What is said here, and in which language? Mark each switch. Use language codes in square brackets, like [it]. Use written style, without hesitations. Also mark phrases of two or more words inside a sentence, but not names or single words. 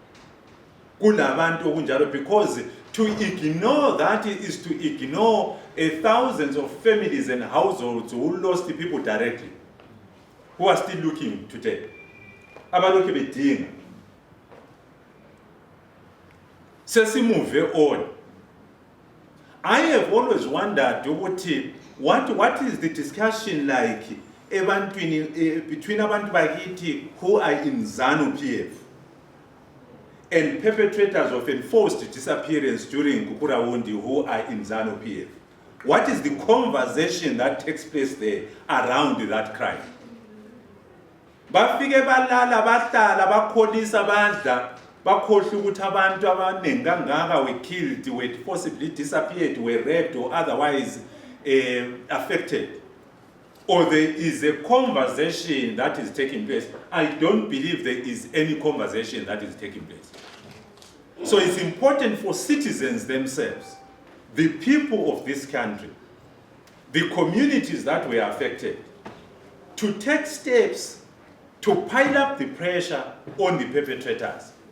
[en] Because to ignore that is to ignore thousands of families and households who lost the people directly, who are still looking today. Move on. I have always wondered what is the discussion like between [nd] abantu bakithi [en] who are in ZANU-PF and perpetrators of enforced disappearance during Kukurawundi who are in ZANU-PF. What is the conversation that takes place there around that crime? [nd] Bafike balala bahlala bakholisa badla bakhohle ukuthi abantu abaningi kangaka [en] were killed, were forcibly disappeared, were raped or otherwise affected. Or there is a conversation that is taking place. I don't believe there is any conversation that is taking place. So it's important for citizens themselves, the people of this country, the communities that were affected, to take steps to pile up the pressure on the perpetrators.